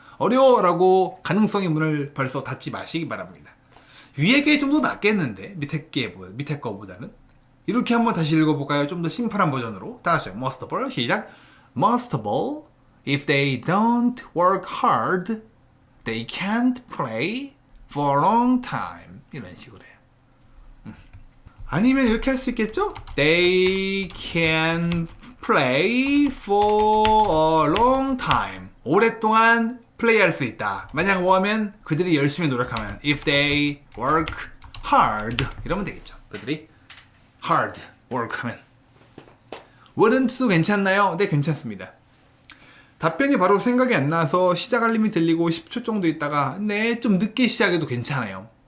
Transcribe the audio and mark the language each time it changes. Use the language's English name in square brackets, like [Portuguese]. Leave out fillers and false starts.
[Korean] 어려워라고 가능성의 문을 벌써 닫지 마시기 바랍니다. 위에 게 좀 더 낫겠는데 밑에 거보다는 이렇게 한번 다시 읽어볼까요? 좀 더 심플한 버전으로 다시 [English] must of all [Korean] 시작 must of all [English] If they don't work hard, they can't play for a long time. [Korean] 이런 식으로 해요. 아니면 이렇게 할 수 있겠죠? [English] They can play for a long time. [Korean] 오랫동안 플레이할 수 있다. 만약 뭐 하면 그들이 열심히 노력하면 [English] if they work hard [Korean] 이러면 되겠죠. 그들이 [English] hard work [Korean] 하면 wouldn't도 괜찮나요? 네, 괜찮습니다. 답변이 바로 생각이 안 나서 시작 알림이 들리고 10초 정도 있다가 네, 좀 늦게 시작해도 괜찮아요.